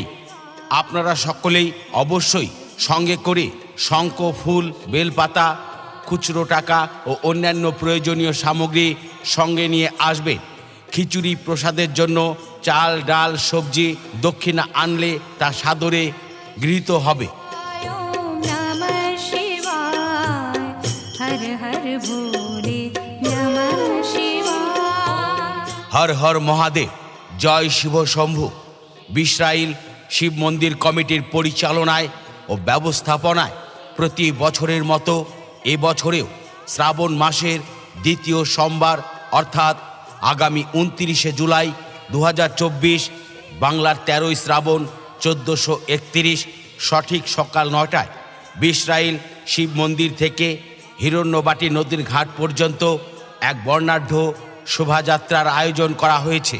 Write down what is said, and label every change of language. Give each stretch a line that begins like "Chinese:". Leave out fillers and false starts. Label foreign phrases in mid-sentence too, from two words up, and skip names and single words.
Bangla: আপনারা সকলেই অবশ্যই সঙ্গে করে শঙ্খ, ফুল, বেলপাতা, খুচরো টাকা ও অন্যান্য প্রয়োজনীয় সামগ্রী সঙ্গে নিয়ে আসবেন। খিচুড়ি প্রসাদের জন্য চাল, ডাল, সবজি দক্ষিণা আনলে তা সাদরে গৃহীত হবে।
Hindi: ओम नमः शिवाय, हर हर भोले नमः शिवाय।
Bangla: হর হর মহাদেব, জয় শিব শম্ভু। ইসরাইল শিব মন্দির কমিটির পরিচালনায় ও ব্যবস্থাপনায় প্রতি বছরের মতো এবছরেও শ্রাবণ মাসের দ্বিতীয় সোমবার অর্থাৎ আগামী 29শে জুলাই 2024 বাংলার 13ই শ্রাবণ 1431 সঠিক সকাল 9টায় ইসরাইল শিব মন্দির থেকে হিরণ্যবাটি নদীর ঘাট পর্যন্ত এক বর্ণাঢ্য শোভাযাত্রার আয়োজন করা হয়েছে।